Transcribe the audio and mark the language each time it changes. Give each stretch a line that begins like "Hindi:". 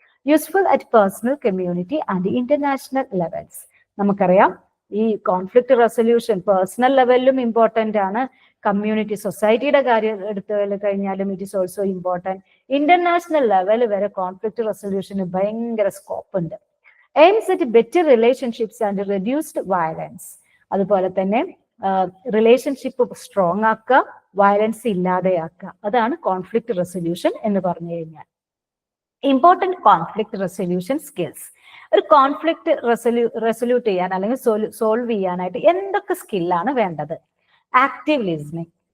English: Useful at personal, community and international levels.
Malayalam: നമുക്കറിയാം ഈ conflict resolution personal ലെവലിലും important ആണ്, community സൊസൈറ്റിയുടെ കാര്യം എടുത്തു കഴിഞ്ഞാലും
English: It is also important.
Malayalam: International level വരെ കോൺഫ്ലിക്റ്റ് റെസൊല്യൂഷന് ഭയങ്കര സ്കോപ്പ് ഉണ്ട്.
English: aims at better relationships and reduced violence.
Malayalam: അതുപോലെ തന്നെ റിലേഷൻഷിപ്പ് സ്ട്രോങ് ആക്കുക, വയലൻസ് ഇല്ലാതെയാക്കുക. അതാണ് കോൺഫ്ലിക്റ്റ് റെസൊല്യൂഷൻ എന്ന് പറഞ്ഞു കഴിഞ്ഞാൽ. Important conflict resolution skills. ഒരു കോൺഫ്ലിക്റ്റ് റെസൊല്യൂട്ട് ചെയ്യാൻ അല്ലെങ്കിൽ സോൾവ് ചെയ്യാനായിട്ട് എന്തൊക്കെ സ്കില്ലാണ് വേണ്ടത്? Active listening.